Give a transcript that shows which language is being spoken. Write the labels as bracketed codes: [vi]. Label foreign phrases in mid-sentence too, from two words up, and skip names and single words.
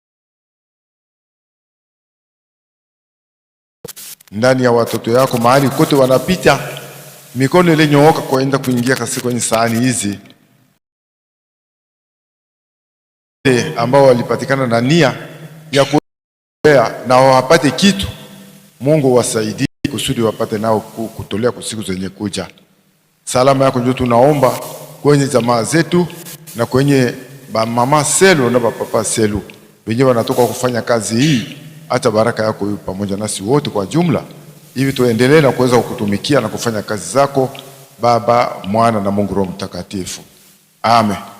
[sw] ndani ya watoto yako mahali kote wanapita, mikono ile nyooka kuenda kuingia kasi kwenye sahani hizi ambao walipatikana na nia ya kuelea na wapate kitu. Mungu wasaidie kusudi wapate nao kutolea kwa siku zenye kuja. Salama yako ndio tunaomba kwenye jamaa zetu na kwenye mama Selo na papa Selo wenyewe wanatoka kufanya kazi hii. Hata baraka yako iwe pamoja nasi wote kwa jumla, hivi tuendelee na kuweza kukutumikia na kufanya kazi zako Baba, Mwana na Mungu Roho Mtakatifu. Amen.